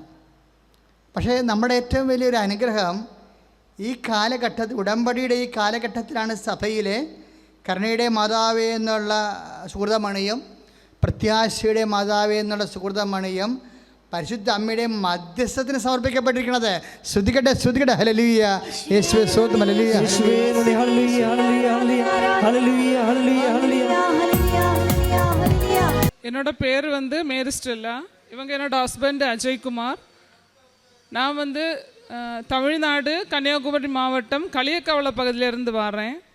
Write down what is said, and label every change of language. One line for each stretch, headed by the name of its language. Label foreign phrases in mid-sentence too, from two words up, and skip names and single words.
Malayalam: പക്ഷേ നമ്മുടെ ഏറ്റവും വലിയൊരു അനുഗ്രഹം ഈ കാലഘട്ടത്തിൽ, ഉടമ്പടിയുടെ ഈ കാലഘട്ടത്തിലാണ് സഭയിലെ കരുണയുടെ മാതാവേ എന്നുള്ള സുഹൃതമണിയും പ്രത്യാശയുടെ മാതാവേ എന്നുള്ള സുഹൃതമണിയും പരിശുദ്ധ അമ്മയുടെ മധ്യസ്ഥത്തിന് സമർപ്പിക്കപ്പെട്ടിരിക്കുന്നത്. ശ്രുതികട്ടെ ശ്രുതികട്ടെ. ഹല്ലേലൂയ, യേശുവേ സ്തോത്രം. ഹല്ലേലൂയ,
Tamil: என்னோட பேர் மேரி ஸ்டெல்லா. இவங்க என்னோட ஹஸ்பண்ட் அஜய்குமார். நான் தமிழ்நாடு கன்னியாகுமரி மாவட்டம் களியக்காவளை பகுதியிலேருந்து வரேன்.